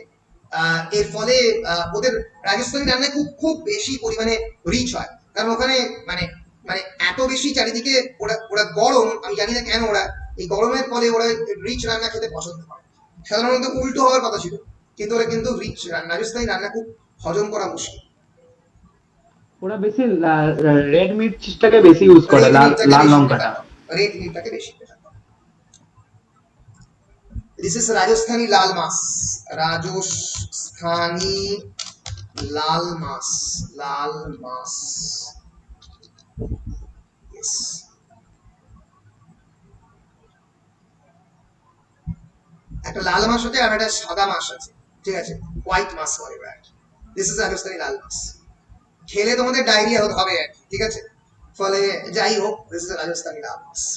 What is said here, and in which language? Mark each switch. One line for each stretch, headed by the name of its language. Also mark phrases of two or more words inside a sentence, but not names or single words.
Bangla: এর ফলে ওদের রাজস্থানি রান্নায় খুব খুব বেশি পরিমাণে রিচ হয়, কারণ ওখানে মানে মানে এত বেশি চারিদিকে ওরা গরম, আমি জানি না কেন ওরা এই গরমের ফলে ওরা রিচ রান্না খেতে পছন্দ করে। সাধারণত উল্টো হওয়ার কথা ছিল, কিন্তু ওরা কিন্তু রিচ রাজস্থানি রান্না খুব হজম করা মুশকিল। ওরা বেশি রেড মির্চটাকে বেশি ইউজ করে, লাল লঙ্কাটা, রেড মিটটাকে বেশি প্রেফার করে।
English: This is Rajasthani
Hindi: लाल मास. राजस्थानी लाल मास. लाल मास. Yes.
Bangla: একটা লাল মাছ আছে আর একটা সাদা মাছ আছে, ঠিক আছে, হোয়াইট মাছ বলে ওরা।
English: This is
Bangla: রাজস্থানি লাল মাছ। খেলে তোমাদের ডায়রিয়া হবে আর কি, ঠিক আছে। ফলে যাই হোক,
English: This is
Bangla: রাজস্থানি লাল মাছ।